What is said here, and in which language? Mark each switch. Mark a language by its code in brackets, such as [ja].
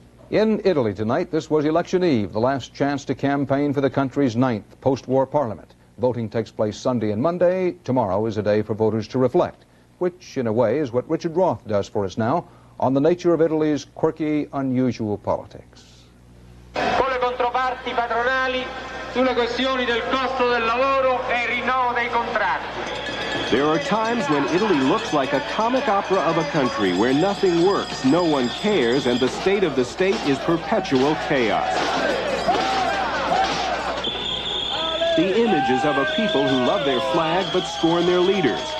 [en] In Italy tonight, this was election eve, the last chance to campaign for the country's 9th post-war parliament. Voting takes place Sunday and Monday. Tomorrow is a day for voters to reflect, which in a way is what Richard Roth does for us now on the nature of Italy's quirky, unusual politics. [it] Con le controparti patronali sulle questioni del costo del lavoro e il rinnovo dei contratti. [en] There are times when Italy looks like a comic opera of a country where nothing works, no one cares, and the state of the state is perpetual chaos. The images of a people who love their flag but scorn their leaders.